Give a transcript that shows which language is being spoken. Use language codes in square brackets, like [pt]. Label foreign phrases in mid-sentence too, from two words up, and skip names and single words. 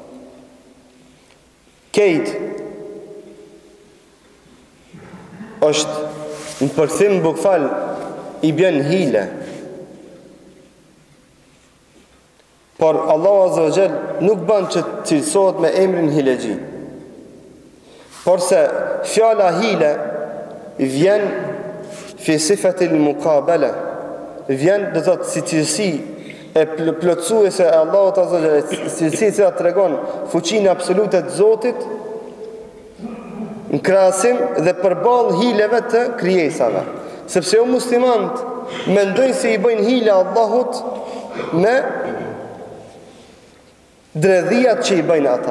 [sq] Kejt, është në përthim bukfal, i bjen hile. Por Allah [ar] عز وجل [sq] nuk ban që cilësohet me emrin hilexhi. Por se fjala hile vjen [ar] في صفة المقابلة, [sq] vjen do të thotë si cilësi e plotësuese e Allahut [ar] عز وجل, [sq] cilësi që tregon fuqinë absolute të Zotit në krahasim dhe përballë hileve të krijesave. Sepse o muslimanët mendojnë se i bëjnë hile Allahut me dredhijat që i bëjnë ata.